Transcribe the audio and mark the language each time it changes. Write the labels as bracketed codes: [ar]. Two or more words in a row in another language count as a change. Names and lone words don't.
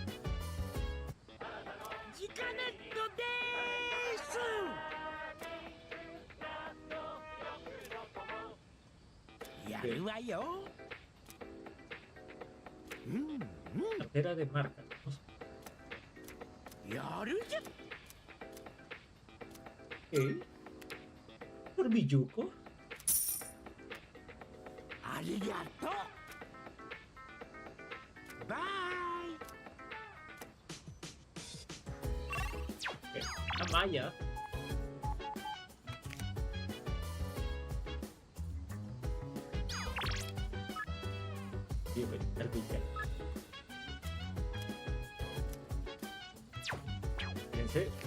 [ja] ジカネットでーす。やるわよ。 [es] Cartera de marca. [ja] やるじゃ。 [es] ¿Por Miyuko? [ja] ありがとう。バイ。 [es] Amaya. Fíjense.